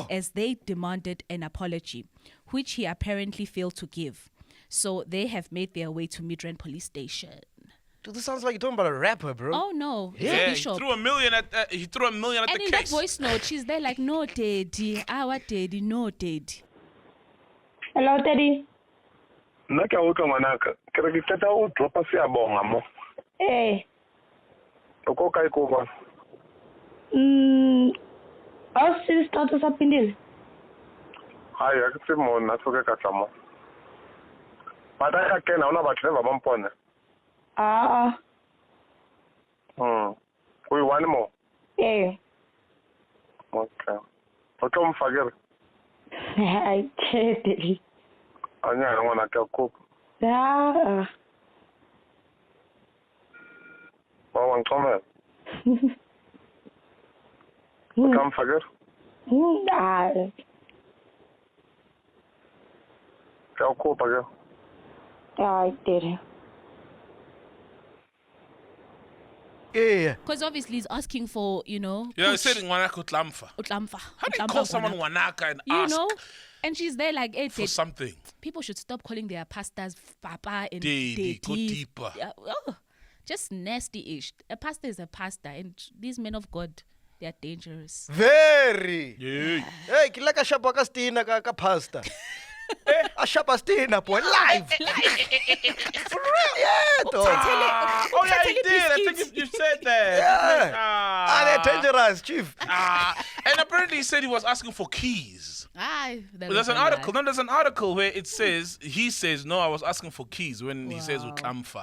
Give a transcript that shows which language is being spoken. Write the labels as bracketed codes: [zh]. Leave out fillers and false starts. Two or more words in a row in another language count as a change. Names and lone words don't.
[en] as they demanded an apology, which he apparently failed to give. So they have made their way to Midrand police station. Dude, this sounds like you're talking about a rapper, bro. Oh no, it's a Yeah, he bishop. threw $1 million at And the in that case. voice note, she's there like, "No, daddy, our daddy, no, daddy." Hello, Teddy. [st] Nna ke a utlwa ngwanaka ke re ke qeta o dropa Seabonga mo [en] Hey. [st] o ko kae ko bona [en] How's the status up in there? [st] hayi a ke tse mo nna tsoke ka tla mo bata ya kena ona batho ba mpone o i one mo [en] Hey. [st] okay o tlo mfakere [en] I can't, Teddy. [st] anya ngwana ka kopo Ah. ba wa nxomela o tla mfakere Ah. ka kopa ke [en] I did. Yeah. Because obviously he's asking for, Yeah, he coach [st] said Ngwanaka Utlamfa. Utlamfa. [en] How do you [st] Utlamfa [en] call someone [st] Ngwanaka. Wanaka and [en] You ask know? And she's there like, hey, for something? people should stop calling their pastors Papa and Daddy, go Daddy. deeper. Yeah, just nasty-ish. A pastor is a pastor, and these men of God, they are dangerous. Very. Yeah. [st] Hey, ke la ka shapa ka stina ka pasta. A shapa stina [en] boy live. For real, yeah, dog. Oh yeah, he did. I think you said that. Yeah. They're dangerous, chief. And apparently he said he was asking for keys. Aye, But there's an article. No, there's an article where it says he says no. I was asking for keys when he says Utlamfa.